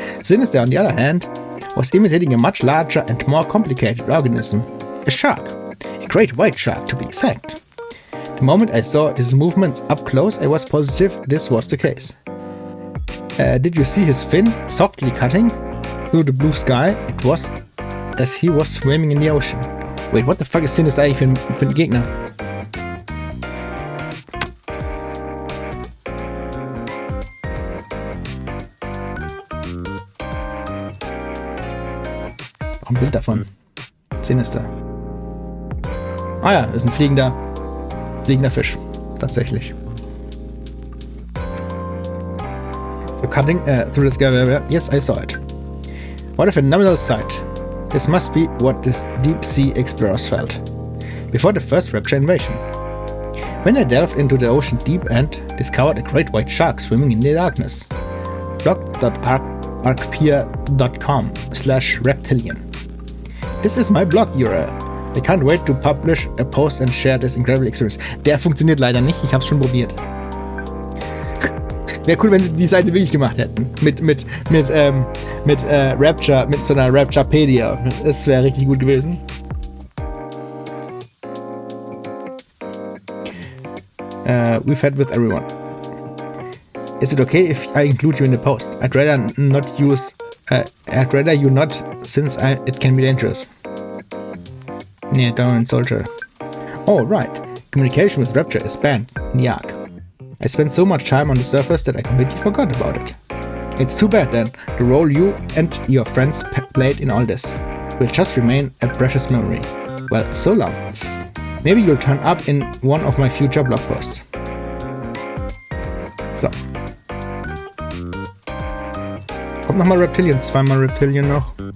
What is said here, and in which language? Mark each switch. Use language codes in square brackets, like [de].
[en] Sinister, on the other hand, was imitating a much larger and more complicated organism. A shark. A great white shark, to be exact. The moment I saw his movements up close, I was positive this was the case. Did you see his fin softly cutting through the blue sky? It was as he was swimming in the ocean. Wait, what the fuck is Sinister [de] eigentlich für ein Gegner? Auch ein Bild davon. Sinister. Ah ja, das ist ein fliegender Fisch. Tatsächlich. [en] So cutting through the sky. Yes, I saw it. What a phenomenal sight. This must be what the deep sea explorers felt before the first rapture invasion. When I delved into the ocean deep and discovered a great white shark swimming in the darkness. blog.arcpia.com/Raptillion. This is my blog URL. I can't wait to publish a post and share this incredible experience. [de] Der funktioniert leider nicht, ich hab's schon probiert. Wäre cool, wenn sie die Seite wirklich gemacht hätten. Mit Rapture, mit so einer Rapturepedia. Das wäre richtig gut gewesen. [en] We've had with everyone. Is it okay if I include you in the post? I'd rather you not, since it can be dangerous. Yeah, don't soldier. Oh, right. Communication with Rapture is banned in the Ark. I spent so much time on the surface that I completely forgot about it. It's too bad then, the role you and your friends played in all this will just remain a precious memory. Well, so long. Maybe you'll turn up in one of my future blog posts. So. [de] Kommt nochmal Raptillion, zweimal Raptillion noch.